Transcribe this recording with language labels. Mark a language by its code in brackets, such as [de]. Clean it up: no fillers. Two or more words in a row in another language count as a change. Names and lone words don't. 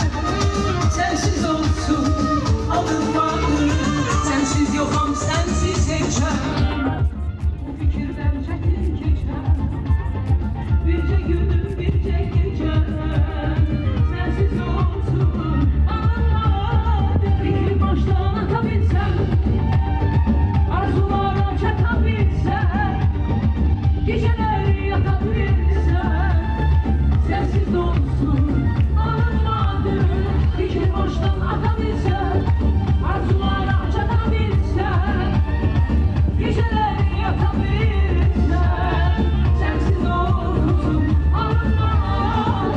[az] Sensiz olsun alınmadı. Sensiz yoxam, sensiz neçəm. Bu fikirdən çətin keçəm. Bircə günüm, bircə gecəm. Sensiz olsun alınmadı. [tr] Fikri başta anlatabilsem, arzulara çatabilsem, geceleri yatabilsem, sensiz olsun alınmadı. Fikri boştan atabilsem, arzulara çatabilsem, geceleri yatabilsem, sensiz olsun alınmadı.